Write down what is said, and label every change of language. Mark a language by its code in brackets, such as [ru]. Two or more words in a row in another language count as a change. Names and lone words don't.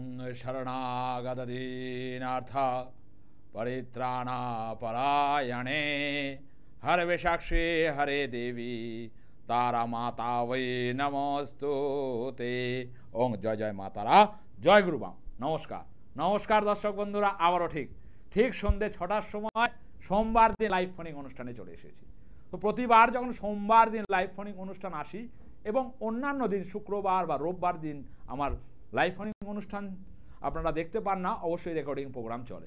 [sa] शरणागतदीनार्थ परित्राणापरायणे हरविशाक्षी हरे देवी तारा माता वै नमस्तुते। [bn] ওঁ জয় জয় মাতারা, জয় গুরুবাম। নমস্কার নমস্কার দর্শক বন্ধুরা, আবারো ঠিক सन्ধ্যে ৬টার সময় সোমবার দিন [en] live phoning [bn] অনুষ্ঠানে চলে এসেছি। তো প্রতিবার যখন সোমবার দিন [en] live phoning [bn] অনুষ্ঠান আসি এবং অন্যান্য দিন শুক্রবার বা রোববার দিন আমার [en] live phoning [bn] অনুষ্ঠান আপনারা দেখতে পান না, অবশ্যই [en] recording program [bn] চলে।